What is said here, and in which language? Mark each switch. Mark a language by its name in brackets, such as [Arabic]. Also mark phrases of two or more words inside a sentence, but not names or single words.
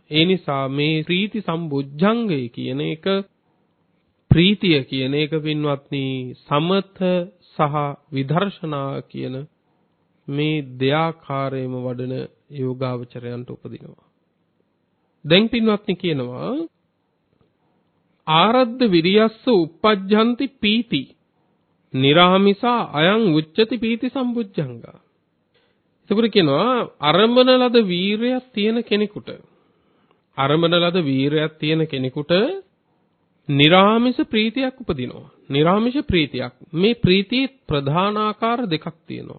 [Sinhala] ඒ නිසා මේ ප්‍රීති සම්බොජ්ජංගය කියන එක ප්‍රීතිය කියන එක පින්වත්නි සමත සහ විදර්ශනා කියන මේ දෙආකාරයෙන්ම වඩන යෝගාවචරයන්ට උපදිනවා. දැන් පින්වත්නි කියනවා [Pali] ආරද්ධ විරියස්ස uppajjanti පීති නිරාමිසා අයං උච්චති පීති සම්බුද්ධංගා. [Sinhala] එතකොට කියනවා අරඹන ලද වීරයක් තියෙන කෙනෙකුට නිරාමිස ප්‍රීතියක් උපදිනවා. නිරාමිෂ ප්‍රීතියක්. මේ ප්‍රීතියේ ප්‍රධාන ආකාර දෙකක් තියෙනවා.